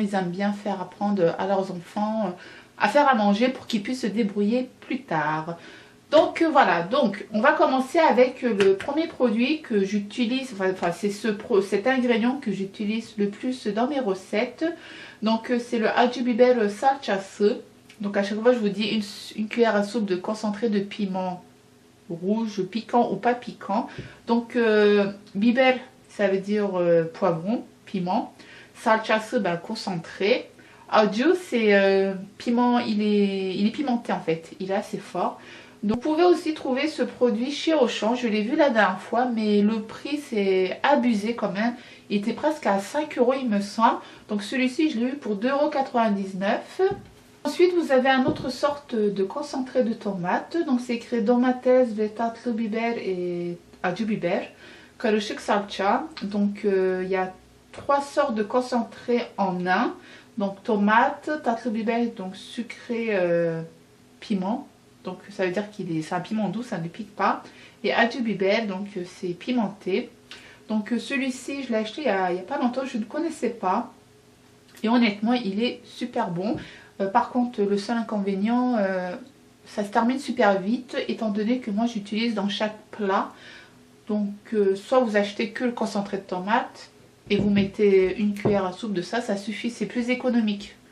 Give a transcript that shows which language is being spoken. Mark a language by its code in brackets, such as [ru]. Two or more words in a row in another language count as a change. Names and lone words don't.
[fr] Ils aiment bien faire apprendre à leurs enfants à faire à manger pour qu'ils puissent se débrouiller plus tard. Donc voilà, donc on va commencer avec le premier produit que j'utilise, enfin c'est cet ingrédient que j'utilise le plus dans mes recettes. Donc c'est le [tr] acı biber salçası. [fr] Donc à chaque fois je vous dis une cuillère à soupe de concentré de piment rouge, piquant ou pas piquant. Donc biber, ça veut dire poivron, piment. Salçası, ben, concentré. Acı, c'est piment, il est pimenté en fait, il est assez fort. Donc vous pouvez aussi trouver ce produit chez Auchan, je l'ai vu la dernière fois, mais le prix c'est abusé quand même. Il était presque à 5 € il me semble. Donc celui-ci je l'ai eu pour 2,99 €. Ensuite vous avez une autre sorte de concentré de tomate. Donc c'est écrit [tr] domates ve tatlı biber [fr] et [tr] acı biber. Karışık salça. [fr] Donc il y a 3 sortes de concentré en un. Donc tomate, [tr] tatlı biber, [fr] donc sucré, piment. Donc ça veut dire c'est un piment doux, ça ne pique pas. [tr] Et acı biber, [fr] donc c'est pimenté. Donc celui-ci je l'ai acheté il y a pas longtemps, je ne connaissais pas. Et honnêtement il est super bon. Par contre le seul inconvénient, ça se termine super vite, étant donné que moi j'utilise dans chaque plat. Donc soit vous achetez que le concentré de tomate et vous mettez une cuillère à soupe de ça, ça suffit, c'est plus économique.